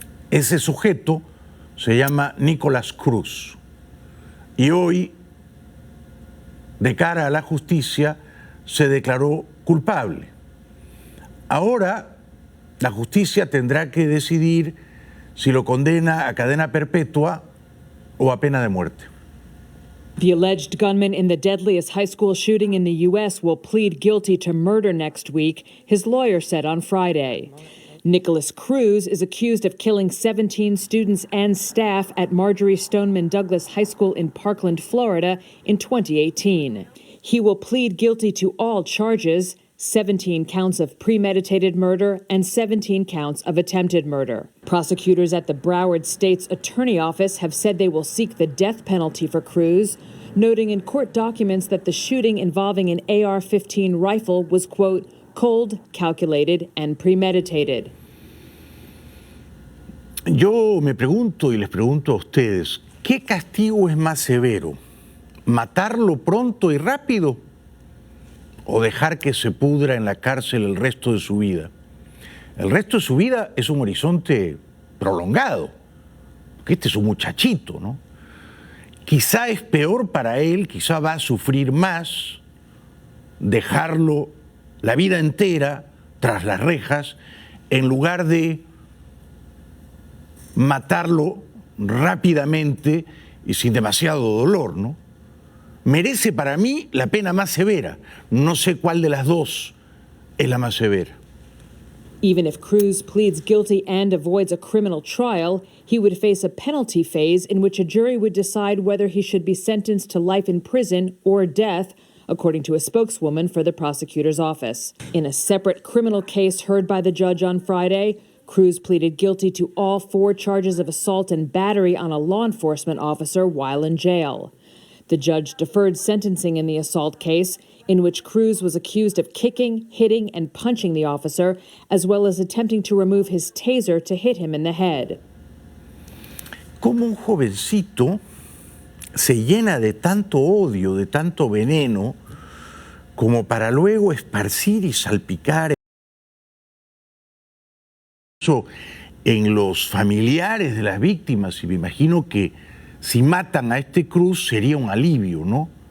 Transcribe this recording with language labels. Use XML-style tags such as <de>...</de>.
<es>Ese sujeto se llama Nicholas Cruz y hoy, de cara a la justicia, se declaró culpable. Ahora, la justicia tendrá que decidir si lo condena a cadena perpetua o a pena de muerte.</es> <en>The alleged gunman in the deadliest high school shooting in the U.S. will plead guilty to murder next week, his lawyer said on Friday. Nicholas Cruz is accused of killing 17 students and staff at Marjorie Stoneman Douglas High School in Parkland, Florida in 2018. He will plead guilty to all charges, 17 counts of premeditated murder and 17 counts of attempted murder. Prosecutors at the Broward State's Attorney Office have said they will seek the death penalty for Cruz, noting in court documents that the shooting involving an AR-15 rifle was, quote, cold, calculated, and premeditated.</en> <es>Yo me pregunto y les pregunto a ustedes, ¿qué castigo es más severo? ¿Matarlo pronto y rápido? ¿O dejar que se pudra en la cárcel el resto de su vida? El resto de su vida es un horizonte prolongado, porque este es un muchachito, ¿no? Quizá es peor para él, quizá va a sufrir más dejarlo la vida entera tras las rejas, en lugar de matarlo rápidamente y sin demasiado dolor, ¿no? Merece para mí la pena más severa. No sé cuál de las dos es la más severa.</es> <en>Even if Cruz pleads guilty and avoids a criminal trial, he would face a penalty phase in which a jury would decide whether he should be sentenced to life in prison or death, according to a spokeswoman for the prosecutor's office. In a separate criminal case heard by the judge on Friday, Cruz pleaded guilty to all 4 charges of assault and battery on a law enforcement officer while in jail. The judge deferred sentencing in the assault case, in which Cruz was accused of kicking, hitting, and punching the officer, as well as attempting to remove his taser to hit him in the head.</en> <es>¿Cómo un jovencito se llena de tanto odio, de tanto veneno, como para luego esparcir y salpicar eso en los familiares de las víctimas? Y me imagino que si matan a este Cruz sería un alivio, ¿no?</es>